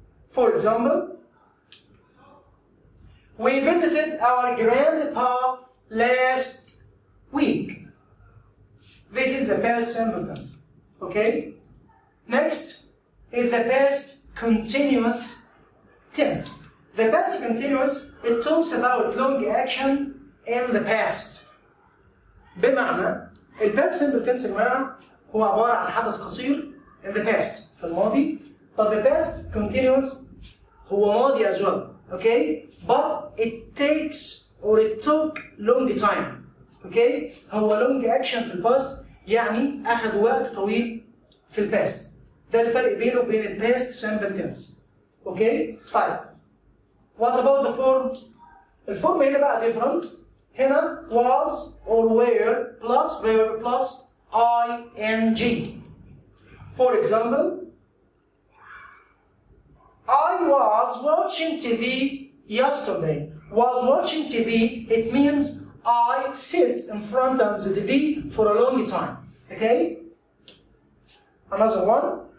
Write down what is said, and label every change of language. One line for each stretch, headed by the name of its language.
English: For example, we visited our grandpa last week. This is the past simple tense. Okay? Next is the past continuous tense. The past continuous, it talks about long action in the past.
Arabic: بمعنى الباست سمبل تنس يا جماعه هو عباره عن حدث قصير
English: in the past
Arabic: في الماضي.
English: but the past continuous
Arabic: هو ماضي
English: as well. Okay, but it takes or it took long time.
Arabic: Okay, هو
English: long action
Arabic: في الباست يعني أخذ وقت طويل في الباست. ده الفرق بينه وبين الباست
English: simple tense. Okay,
Arabic: طيب.
English: What about the form?
Arabic: الفورم هنا بقى
English: different.
Arabic: هنا
English: was or were plus verb plus ing. For example, I was watching TV yesterday. Was watching TV, it means I sit in front of the TV for a long time. Okay? Another one.